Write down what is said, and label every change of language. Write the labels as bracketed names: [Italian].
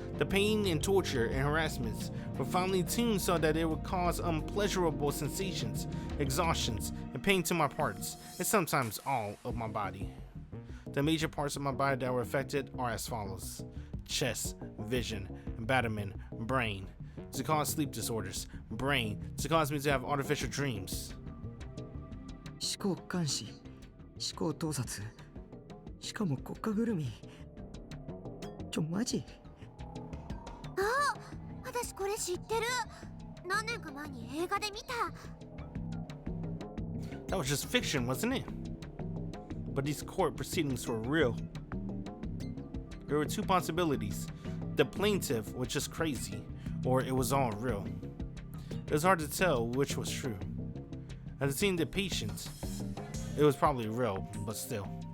[English] The pain and torture and harassments were finely tuned so that it would cause unpleasurable sensations, exhaustions, and pain to my parts, and sometimes all of my body. The major parts of my body that were affected are as follows: chest, vision, abdomen, brain, to cause sleep disorders, brain, to cause me to have artificial dreams. [Japanese] 思考監視、思考盗撮、しかも国家ぐるみ。マジ？あ、私これ知ってる。何年か前に映画で見た。 [English] That was just fiction, wasn't it? But these court proceedings were real. There were two possibilities. The plaintiff was just crazy, or it was all real. It was hard to tell which was true. As seeing the patient, it was probably real, but still.